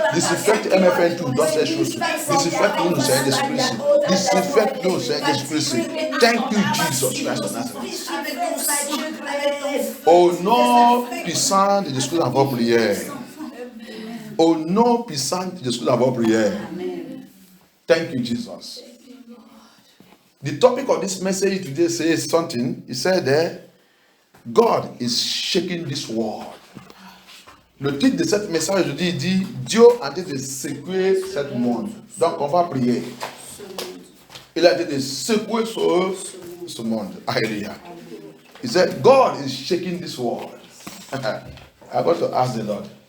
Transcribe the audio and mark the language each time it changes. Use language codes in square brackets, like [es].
[fr] Disinfecte MFN2 dans ces choses. Disinfecte-nous, Seigneur Jésus-Christ. Disinfecte-nous, Seigneur Jésus-Christ. [en] Thank you, Jesus Christ of Nazareth. [fr] Au nom puissant de Jésus-Christ, on va prier. Au nom puissant de Jésus-Christ, on va prier. [en] Thank you, Jesus. The topic of this message today says something. He said that God is shaking this world. [fr] Le titre de cette message aujourd'hui dit Dieu a été de secouer ce monde. Donc on va prier. Il a été de secouer ce monde. Alléluia. [en] He said God is shaking this world. I got to ask the Lord.